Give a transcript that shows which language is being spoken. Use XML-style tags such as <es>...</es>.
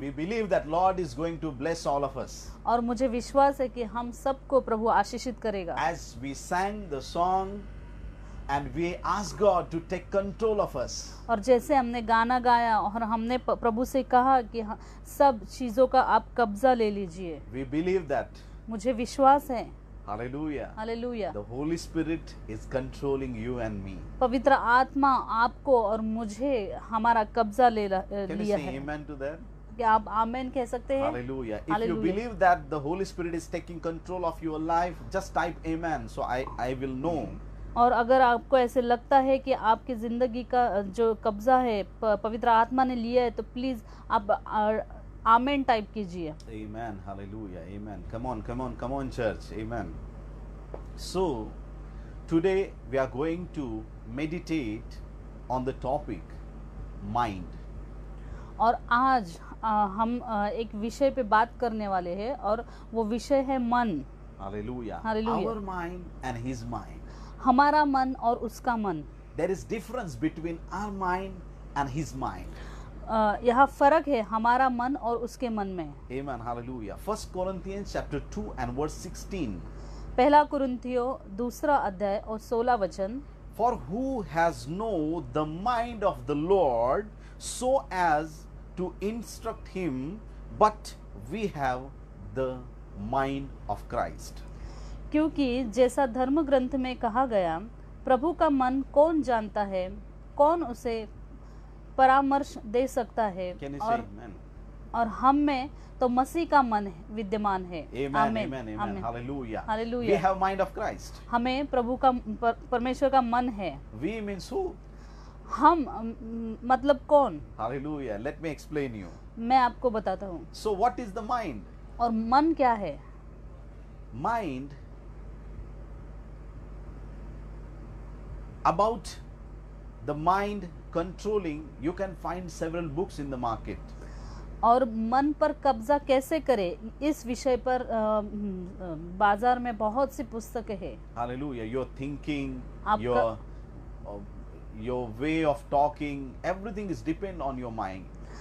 <en>We believe that Lord is going to bless all of us.</en> <hi>और मुझे विश्वास है कि हम सबको प्रभु आशीषित करेगा।</hi> <en>As we sang the song and we asked God to take control of us.</en> <hi>और जैसे हमने गाना गाया और हमने प्रभु से कहा कि सब चीजों का आप कब्जा ले लीजिए,</hi> <en>We believe that.</en> <hi>मुझे विश्वास है।</hi> <en>Hallelujah.</en> <hi>Hallelujah.</hi> <en>The Holy Spirit is controlling you and me.</en> <hi>पवित्र आत्मा आपको और मुझे हमारा कब्जा ले</hi> <en>Can you</en> <hi>लिया</hi> <en>say</en> <hi>है।</hi> <en>amen to that?</en> <hi>क्या आप आमेन कह सकते हैं?</hi> <en>Hallelujah. If you Hallelujah. believe that the Holy Spirit is taking control of your life, just type amen so I will know.</en> <hi>और अगर आपको ऐसे लगता है कि आपकी जिंदगी का जो कब्जा है पवित्र आत्मा ने लिया है, तो प्लीज आप आमेन टाइप कीजिए।</hi> <en>Amen. Hallelujah. Amen. Come on, come on, come on, church. Amen. So, today we are going to meditate on the topic mind.</en> <hi>और आज हम एक विषय पे बात करने वाले हैं, और वो विषय है मन।</hi> <en>Hallelujah. Hallelujah. Our mind and His mind.</en> <hi>हमारा मन और उसका मन।</hi> <en>There is difference between our mind and His mind.</en> <hi>यहाँ फर्क है हमारा मन और उसके मन में।</hi> <en>Amen. Hallelujah. 1 Corinthians chapter 2 and verse 16.</en> <hi>पहला कुरिन्थियों 2 अध्याय और 16 वचन।</hi> <en>For who has known the mind of the Lord so as to instruct him, but we have the mind of Christ.</en> <hi>क्योंकि जैसा धर्म ग्रंथ में कहा गया, प्रभु का मन कौन जानता है, कौन उसे परामर्श दे सकता है,</hi> <en>Can you say amen?</en> <hi>और हम में तो मसीह का मन विद्यमान है।</hi> <en>Amen.</en> <hi>आमीन,</hi> <en>Amen. Amen.</en> <hi>आमीन।</hi> <en>Hallelujah. Hallelujah. We have mind of Christ.</en> <hi>हमें प्रभु का परमेश्वर का मन है।</hi> <en>We means who?</en> <hi>हम मतलब कौन?</hi> <en>Hallelujah. Let me explain you.</en> <hi>मैं आपको बताता हूँ।</hi> <en>So what is the mind?</en> <hi>और मन क्या है?</hi> <en>Mind, about the mind controlling, you can find several books in the market.</en> <hi>और मन पर कब्जा कैसे करें, इस विषय पर बाजार में बहुत सी पुस्तकें हैं।</hi> <en>Hallelujah. Your thinking,</en> <hi>आपका-</hi> <en>your way of talking, everything is depend on your mind.</en>